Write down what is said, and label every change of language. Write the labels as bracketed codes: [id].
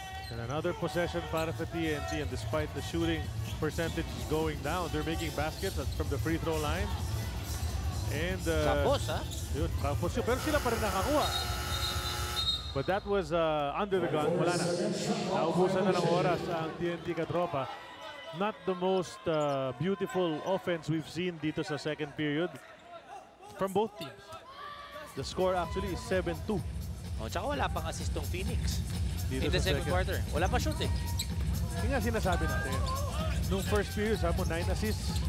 [en] And another possession [tl] para sa [en] TNT, and despite the shooting percentage going down, they're making baskets from the free throw line. And [tl] Kapos, ha? Yun, kapos yun. Pero sila pa rin nakakuha. [en] But that was under the gun. [tl] Wala na. Naubusan na ng oras ang TNT katropa. [en] Not the most beautiful offense we've seen [tl] dito sa [en] second period from both teams. The score actually is 7-2. [tl] Tsaka wala pang assist tong Phoenix. Dito [en] in the [tl] sa [en] second quarter. [tl] Wala pa [en] shoot [tl] Yung nga sinasabi natin. Nung first period, sabi mo 9 assists.